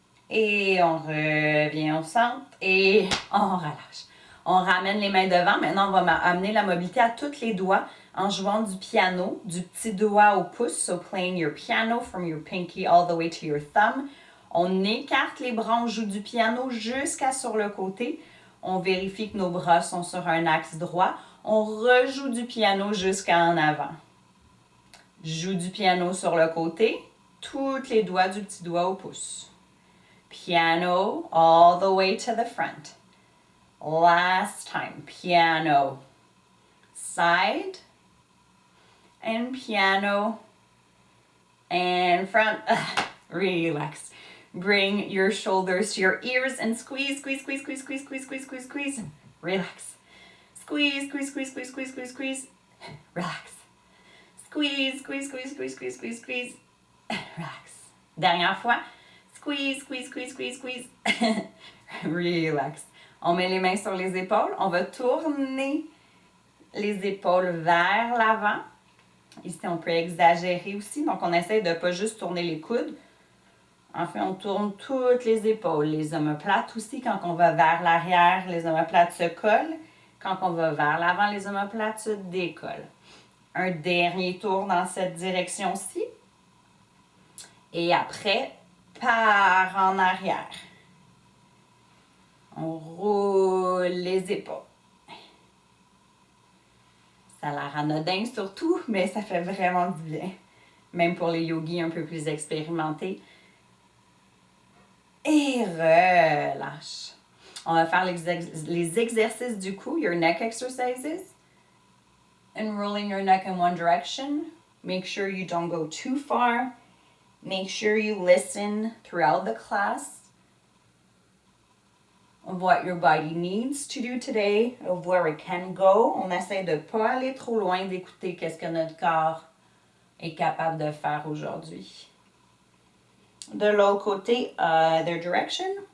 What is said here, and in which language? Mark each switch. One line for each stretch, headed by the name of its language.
French: Et on revient au centre et on relâche. On ramène les mains devant. Maintenant, on va amener la mobilité à tous les doigts en jouant du piano, du petit doigt au pouce.
English: So playing your piano from your pinky all the way to your thumb.
French: On écarte les bras, on joue du piano jusqu'à sur le côté. On vérifie que nos bras sont sur un axe droit. On rejoue du piano jusqu'à en avant. Joue du piano sur le côté. Tous les doigts du petit doigt au pouce.
English: Piano all the way to the front. Last time, piano, side, and piano, and front. Relax. Bring your shoulders to your ears and squeeze, squeeze, squeeze, squeeze, squeeze, squeeze, squeeze, squeeze, squeeze. Relax. Squeeze, squeeze, squeeze, squeeze, squeeze, squeeze, squeeze. Relax. Squeeze, squeeze, squeeze, squeeze, squeeze, squeeze, squeeze. Relax.
French: Dernière fois.
English: Squeeze, squeeze, squeeze, squeeze, squeeze. Relax.
French: On met les mains sur les épaules. On va tourner les épaules vers l'avant. Ici, on peut exagérer aussi. Donc, on essaie de ne pas juste tourner les coudes. En fait, on tourne toutes les épaules. Les omoplates aussi, quand on va vers l'arrière, les omoplates se collent. Quand on va vers l'avant, les omoplates se décollent. Un dernier tour dans cette direction-ci. Et après, part en arrière. On roule les épaules. Ça a l'air anodin surtout, mais ça fait vraiment du bien. Même pour les yogis un peu plus expérimentés. Et relâche. On va faire les exercices du cou,
English: your neck exercises. And rolling your neck in one direction. Make sure you don't go too far. Make sure you listen throughout the class of what your body needs to do today, of where it can go.
French: On essaie de ne pas aller trop loin, d'écouter qu'est-ce que notre corps est capable de faire aujourd'hui. De l'autre côté,
English: other direction.